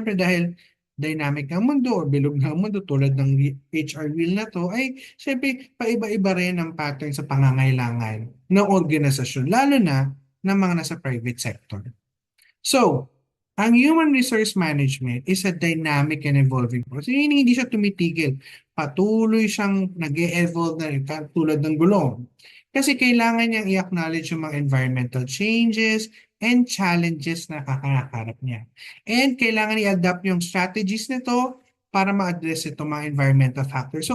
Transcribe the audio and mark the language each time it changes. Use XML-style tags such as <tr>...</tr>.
<tl>Siyempre dahil dynamic ng mundo o bilog ng mundo tulad ng HR wheel na to, ay siyempre paiba-iba rin ang pattern sa pangangailangan ng organisasyon, lalo na ng mga nasa private sector.</tl> <en>So, ang human resource management is a dynamic and evolving process.</en> <tl>Hindi siya tumitigil. Patuloy siyang nag-e-evolve na rin tulad ng gulong. Kasi kailangan niyang i-acknowledge yung mga</tl> <en>environmental changes and challenges</en> <tl>na kakaharap niya. And kailangan i-adapt yung strategies nito para ma-address itong mga environmental factors.</tl>